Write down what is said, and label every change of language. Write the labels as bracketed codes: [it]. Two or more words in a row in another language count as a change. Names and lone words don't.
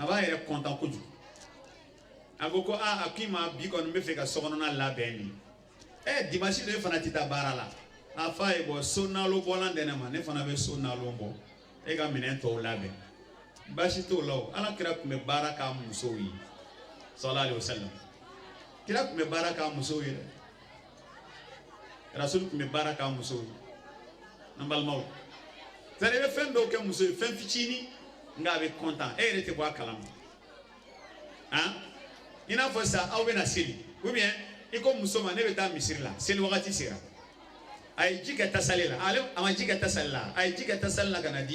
[bm] b'a yɛrɛ content kojugu a ko a k'i ma bi kɔni n bɛ fɛ ka sɔgɔnɔna labɛn nin dimanche de fana tɛ taa baara la a fa ye bɔ so nalo bɔlan tɛ ne ma ne fana bɛ so nalo bɔ e ka minɛn tɔw labɛn baasi t'o la o ala kira tun bɛ baara k'a musow ye [ar] صلى الله عليه وسلم [bm] kira tun bɛ baara k'a musow ye dɛ rasul kun bɛ baara k'a muso ye an balimaw [fr] c'est à dire [bm] i bɛ fɛn dɔw kɛ muso ye fɛn fitinin nka a bɛ content e yɛrɛ tɛ bɔ a kalama han i n'a fɔ sisan aw bɛna seli [fr] ou bien [bm] i ko muso ma ne bɛ taa misiri la seli wagati sera a ye ji kɛ tasale la a ma ji kɛ tasale la a ye ji kɛ tasale la ka na